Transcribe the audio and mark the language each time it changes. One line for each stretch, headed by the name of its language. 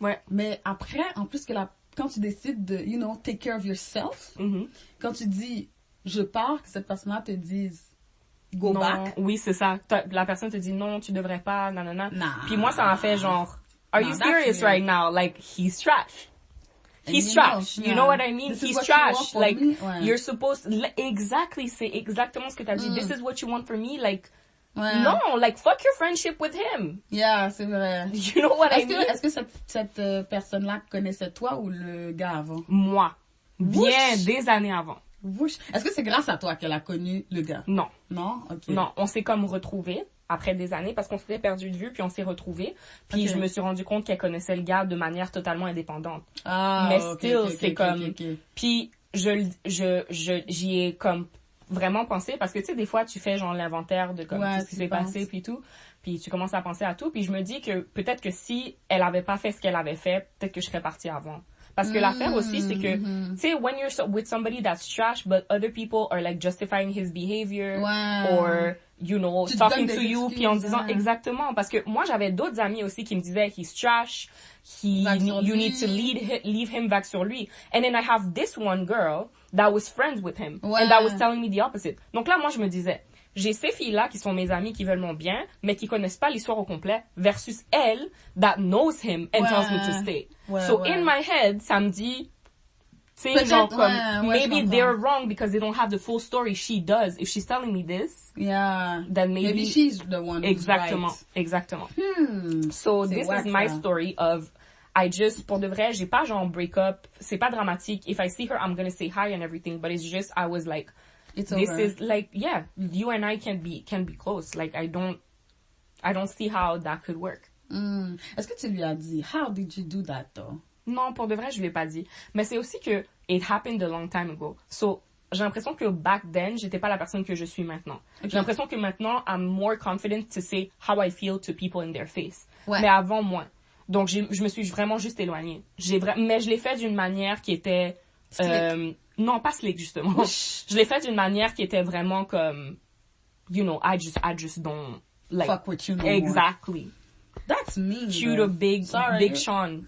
French: Mais après, en plus que quand tu décides de,
English: you know, take care of yourself,
French: quand tu dis, je pars, que cette personne-là te dise,
English: go back.
French: Oui, c'est ça. La personne te dit, non, tu devrais pas, nanana. Puis moi, ça m'a fait genre,
English: are you serious right now? Like, he's trash. He's trash. You know what I mean? He's trash. Like, you're supposed... Exactly.
French: C'est exactement ce que t'as dit.
English: This is what you want for me? Like,
French: non.
English: Like, fuck your friendship with him. Yeah,
French: c'est vrai.
English: You know what I mean?
French: Est-ce que cette personne-là connaissait toi ou le gars avant? Moi. Bien des années avant. Est-ce que c'est grâce à toi qu'elle a connu le gars? Non. Non? OK. Non, on s'est comme retrouvés après des années parce qu'on s'était perdu de vue puis on s'est retrouvés. Puis je me suis rendu compte qu'elle connaissait le gars de manière totalement indépendante. Mais
English: still,
French: c'est comme... Puis j'y ai comme vraiment pensé parce que tu sais, des fois, tu fais genre l'inventaire de comme tout ce qui s'est passé puis tout. Puis tu commences à penser à tout. Puis je me dis que peut-être que si elle avait pas fait ce qu'elle avait fait, peut-être que je serais partie avant. Parce que l'affaire aussi, c'est que, tu sais,
English: when you're with somebody that's trash, but other people are like justifying his behavior, or, you know, talking to you,
French: puis en disant exactement. Parce que moi, j'avais d'autres amis aussi qui me disaient,
English: he's trash, you need to leave him
French: back sur lui.
English: And then I have this one girl that was friends with him, and that was telling me the opposite.
French: Donc là, moi, je me disais, j'ai ces filles-là qui sont mes amies, qui veulent mon bien, mais qui connaissent pas l'histoire au complet, versus elle,
English: that knows him and tells me to stay. So in my head,
French: ça me dit, Tu sais, genre comme,
English: maybe
French: je
English: they're wrong because they don't have the full story. She does. If she's telling me this, then maybe she's the one who's
French: exactement,
English: right.
French: exactement.
English: So this is my story of, I just,
French: pour de vrai, j'ai pas genre
English: break up.
French: C'est pas dramatique.
English: If I see her, I'm gonna say hi and everything, but it's just, I was like, this over. Is like, yeah, you and I can be close. Like, I don't see how that could work.
French: Est-ce que tu lui as dit,
English: how did you do that though?
French: Non, pour de vrai, je lui ai pas dit. Mais c'est aussi que
English: it happened a long time ago.
French: So, j'ai l'impression que
English: back then,
French: j'étais pas la personne que je suis maintenant.
English: Okay.
French: J'ai l'impression que maintenant,
English: I'm more confident to say how I feel to people in their face.
French: Ouais. Mais avant, moins. Donc, je me suis vraiment juste éloignée. Mais je l'ai fait d'une manière qui était... non, pas slick, justement. Je l'ai fait d'une manière qui était vraiment comme...
English: You know, I just don't... Like, fuck with you no exactly. More. That's mean. Cue the big Sean.